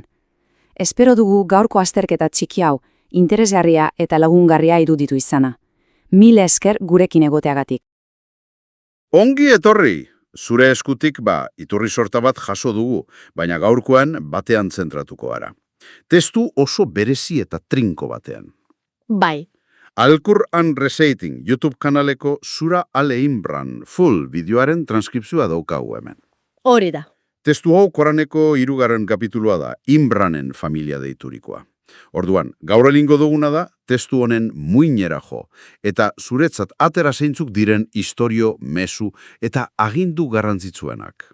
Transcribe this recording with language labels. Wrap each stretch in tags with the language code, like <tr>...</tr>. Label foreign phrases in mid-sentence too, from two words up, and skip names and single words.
<eu>Espero dugu gaurko azterketa txiki hau, interesgarria eta lagungarria iruditu izana. Mila esker gurekin egoteagatik. Ongi etorri! Zure eskutik iturri sorta bat jaso dugu, baina gaurkoan batean zentratuko gara. Testu oso berezi eta trinko batean. Bai. Al-Qur'an Reciting YouTube kanaleko Sura Al-Imran full bideoaren transkripzioa daukagu hemen. Hori da. Testu hau Koraneko 3. kapitulua da, Imranen familia deiturikoa. Orduan, gaur egingo duguna da, testu honen muinera jo, eta zuretzat atera zeintzuk diren istorio, mezu eta agindu garrantzitsuenak.</eu>